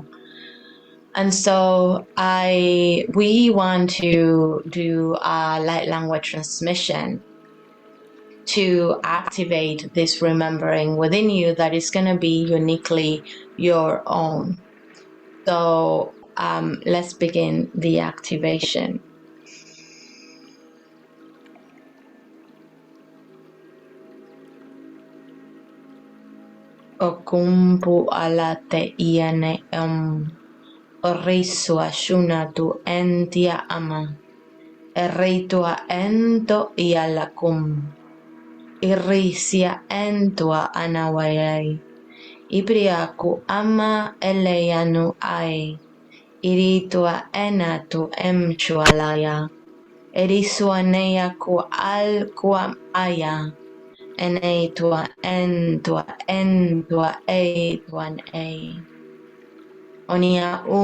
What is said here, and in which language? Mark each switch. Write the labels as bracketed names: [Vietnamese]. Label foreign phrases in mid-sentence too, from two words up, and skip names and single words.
[English] And so we want to do a light language transmission to activate this remembering within you that is going to be uniquely your own. So let's begin the activation. Okumpu alate iane orisua shuna tu entia ama eritua ento ialakum irisia entua anawayai ibriaku ama eleyanu ai iritua enatu emchualaya erisuaneya ku al kuam aya eneitua entua entua eituan ei onia